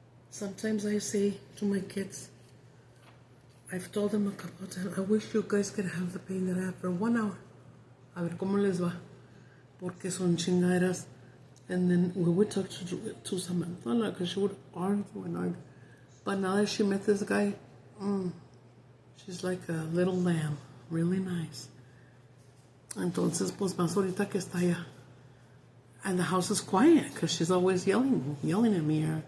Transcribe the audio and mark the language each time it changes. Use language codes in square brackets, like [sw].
[en] Sometimes I say to my kids, I've told them a couple of times, I wish you guys could have the pain that I have for 1 hour. [es] A ver cómo les va. Porque son chingaderas. [en] And then we would talk to Samantha, because she would argue and argue. But now that she met this guy, she's like a little lamb. Really nice. [es] Entonces, pues más ahorita que está allá. [en] And the house is quiet, because she's always yelling at me.